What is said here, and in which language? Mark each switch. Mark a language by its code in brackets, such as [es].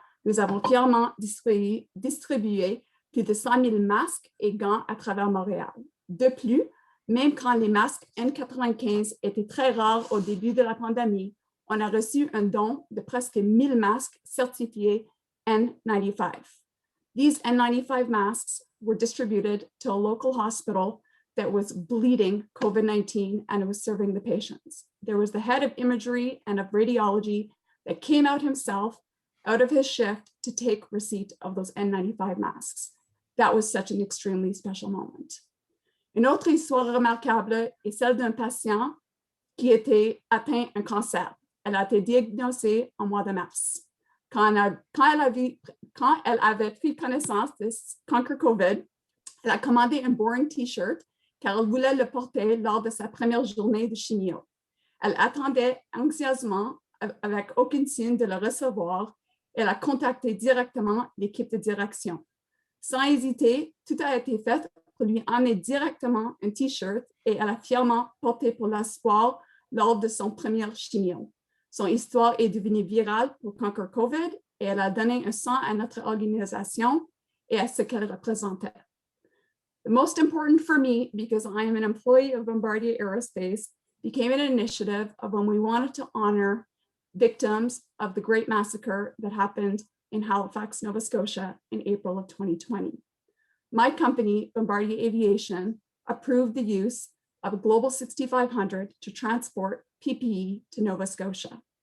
[fr] Nous avons fièrement distribué plus de 100 000 masques et gants à travers Montréal. De plus, même quand les masques N95 étaient très rares au début de la pandémie, on a reçu un don de presque 1000 masques certifiés N95. [en] These N95 masks were distributed to a local hospital that was bleeding COVID-19 and it was serving the patients. There was the head of imagery and of radiology that came out himself out of his shift to take receipt of those N95 masks. That was such an extremely special moment. [fr] Une autre histoire remarquable est celle d'un patient qui était atteint d'un cancer. Elle a été diagnosée en mois de mars. Quand elle avait pris connaissance de Conquer COVID, elle a commandé un boring t-shirt car elle voulait le porter lors de sa première journée de chimio. Elle attendait anxieusement avec aucun signe de le recevoir. Elle a contacté directement l'équipe de direction. Sans hésiter, tout a été fait pour lui emmener directement un t-shirt et elle a fièrement porté pour l'espoir lors de son premier chimio. Son histoire est devenue virale pour Conquer COVID et elle a donné un sens à notre organisation et à ce qu'elle représentait. [en] The most important for me, because I am an employee of Bombardier Aerospace, became an initiative of when we wanted to honor victims of the Great Massacre that happened in Halifax, Nova Scotia in April of 2020. My company, Bombardier Aviation, approved the use of a Global 6500 to transport PPE to Nova Scotia.